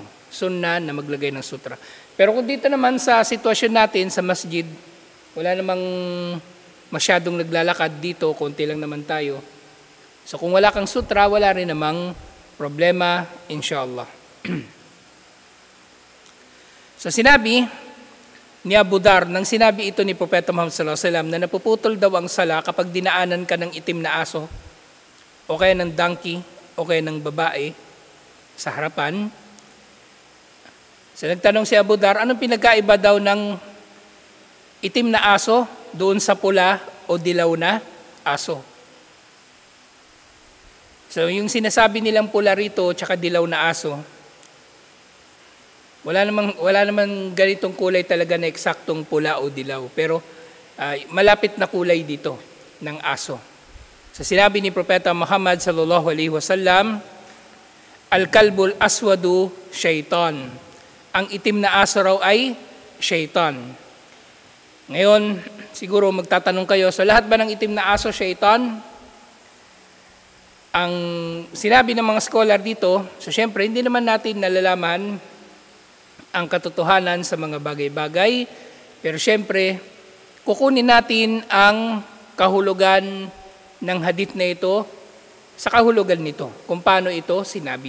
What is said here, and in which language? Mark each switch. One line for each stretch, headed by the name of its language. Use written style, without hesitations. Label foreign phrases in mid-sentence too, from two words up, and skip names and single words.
Filipino: Sunna na maglagay ng sutra. Pero kung dito naman sa sitwasyon natin sa masjid, wala namang masyadong naglalakad dito, konti lang naman tayo. So kung wala kang sutra, wala rin namang problema, inshallah. So sinabi ni Abu Dar, nang sinabi ito ni Propeta Muhammad
Arabic: صلى الله عليه وسلم
Filipino: na napuputol daw ang sala kapag dinaanan ka ng itim na aso o kaya ng donkey o kaya ng babae sa harapan. So nagtanong si Abu Dar, anong pinagkaiba daw ng itim na aso doon sa pula o dilaw na aso? So yung sinasabi nilang pula rito tsaka dilaw na aso, wala namang ganitong kulay talaga na eksaktong pula o dilaw, pero malapit na kulay dito ng aso. Sa sinabi ni Propeta Muhammad
Arabic: صلى الله عليه وسلم, الكلب الأسود شيطان.
Filipino: Ang itim na aso raw ay syaitan. Ngayon, siguro magtatanong kayo, so lahat ba ng itim na aso syaitan? Ang sinabi ng mga scholar dito, so syempre hindi naman natin nalalaman ang katotohanan sa mga bagay-bagay, pero syempre kukunin natin ang kahulugan ng hadith na ito sa kahulugan nito, kung paano ito sinabi.